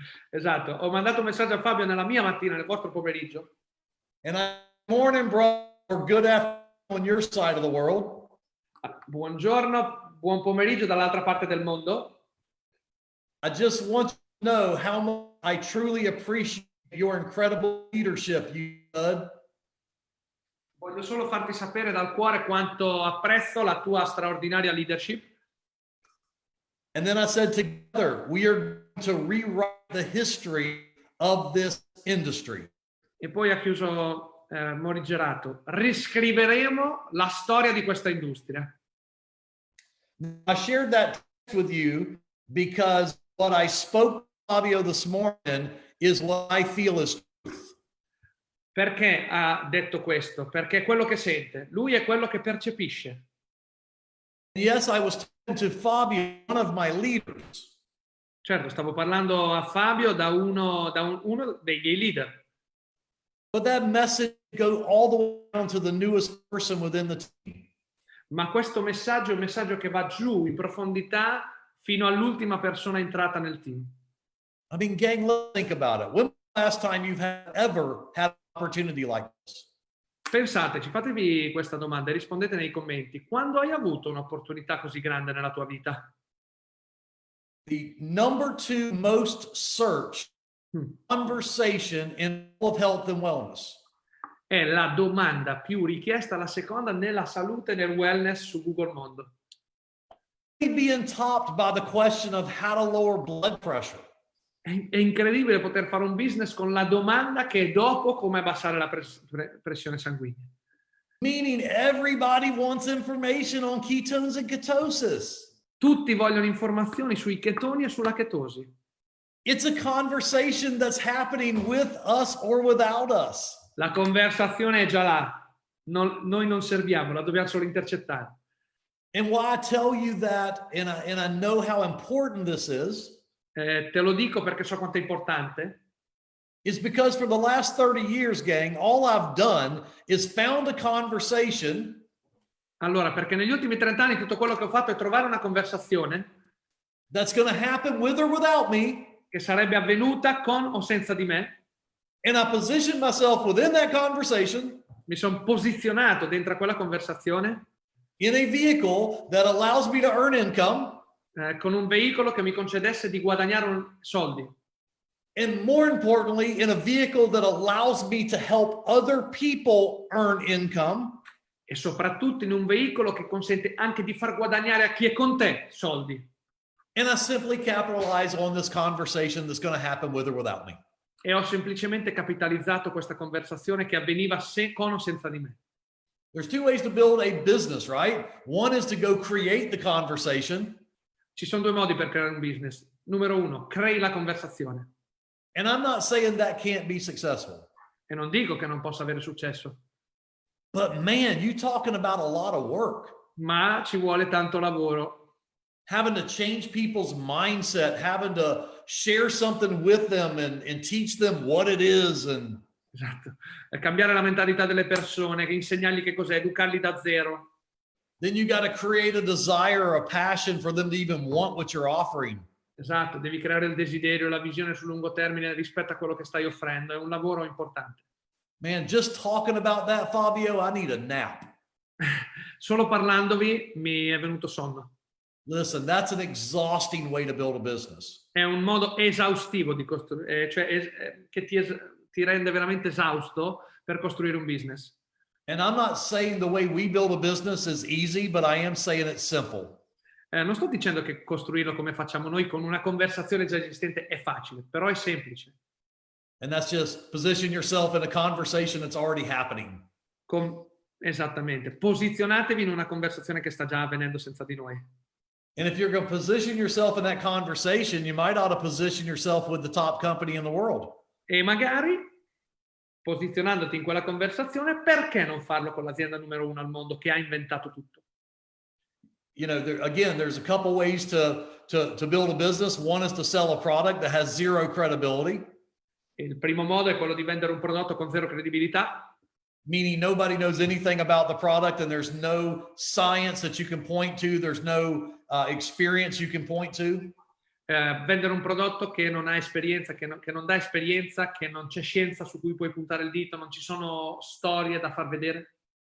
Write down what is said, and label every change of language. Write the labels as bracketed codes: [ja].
[it] Esatto, ho mandato un messaggio a Fabio nella mia mattina, nel vostro pomeriggio. [en] And morning, bro, or good afternoon on your side of the world. [it] Buongiorno, buon pomeriggio dall'altra parte del mondo. [en] I just want you to know how much I truly appreciate your incredible leadership, you bud. [it] Voglio solo farti sapere dal cuore quanto apprezzo la tua straordinaria leadership. [en] And then I said, together, we are going to rewrite the history of this industry. [it] E poi ha chiuso morigerato. Riscriveremo la storia di questa industria. [en] I shared that with you because what I spoke to Fabio this morning is what I feel is truth. [it] Perché ha detto questo? Perché è quello che sente. Lui è quello che percepisce. [en] Yes, I was talking to Fabio, one of my leaders. [it] Certo, stavo parlando a Fabio da uno dei miei leader. [en] But that message goes all the way down to the newest person within the team. [it] Ma questo messaggio è un messaggio che va giù in profondità fino all'ultima persona entrata nel team. [en] I mean, gang, let's think about it. When was the last time you've ever had an opportunity like this? [it] Pensateci, fatevi questa domanda e rispondete nei commenti. Quando hai avuto un'opportunità così grande nella tua vita? [en] The number 2 most searched conversation in all of health and wellness. [it] È la domanda più richiesta, la seconda nella salute e nel wellness su Google Mondo. [en] Being topped by the question of how to lower blood pressure. [it] È incredibile poter fare un business con la domanda che è dopo come abbassare la pressione sanguigna. [en] Meaning everybody wants information on ketones and ketosis. [it] Tutti vogliono informazioni sui chetoni e sulla chetosi. [en] It's a conversation that's happening with us or without us. [it] La conversazione è già là. Noi non serviamo, la dobbiamo solo intercettare. [en] And why I tell you that, and I know how important this is, [it] Te lo dico perché so quanto è importante. [en] is because for the last 30 years, gang, all I've done is found a conversation. [it] Allora, perché negli ultimi 30 anni tutto quello che ho fatto è trovare una conversazione [en] That's going to happen with or without me. [it] che sarebbe avvenuta con o senza di me. [en] And I position myself within that conversation. [it] Mi sono posizionato dentro a quella conversazione [en] In a vehicle that allows me to earn income. [it] con un veicolo che mi concedesse di guadagnare soldi. [en] And more importantly, in a vehicle that allows me to help other people earn income. [it] E soprattutto in un veicolo che consente anche di far guadagnare a chi è con te soldi. [en] And I simply capitalize on this conversation that's going to happen with or without me. [it] E ho semplicemente capitalizzato questa conversazione che avveniva con o senza di me. [en] There's 2 ways to build a business, right? One is to go create the conversation. [it] Ci sono 2 modi per creare un business. Numero 1, crei la conversazione. [en] And I'm not saying that can't be successful. [it] E non dico che non possa avere successo, [en] But man, you talking about a lot of work. [it] ma ci vuole tanto lavoro. [en] Having to change people's mindset, having to share something with them and teach them what it is. And [it] Esatto. Cambiare la mentalità delle persone, insegnargli che cos'è, educarli da zero. [en] then you got to create a desire or a passion for them to even want what you're offering. [it] Esatto, devi creare il desiderio, la visione sul lungo termine rispetto a quello che stai offrendo. È un lavoro importante. [en] Man, just talking about that, Fabio, I need a nap. [it] Solo parlandovi mi è venuto sonno. [en] Listen, that's an exhausting way to build a business. [it] È un modo esaustivo di costruire, che ti rende veramente esausto per costruire un business. [en] And I'm not saying the way we build a business is easy, but I am saying it's simple. [it] Non sto dicendo che costruirlo come facciamo noi con una conversazione già esistente è facile, però è semplice. [en] And that's just position yourself in a conversation that's already happening. [it] Esattamente. Posizionatevi in una conversazione che sta già avvenendo senza di noi. [en] And if you're going to position yourself in that conversation, you might ought to position yourself with the top company in the world. [it] E magari, posizionandoti in quella conversazione, perché non farlo con l'azienda numero 1 al mondo che ha inventato tutto? [en] You know, there's a couple ways to build a business. One is to sell a product that has zero credibility. [it] Il primo modo è quello di vendere un prodotto con zero credibilità. [en] Meaning nobody knows anything about the product and there's no science that you can point to. There's no experience you can point to. [it] Vendere un prodotto che non ha esperienza, che non dà esperienza, che non c'è scienza su cui puoi puntare il dito, non ci sono storie da far vedere.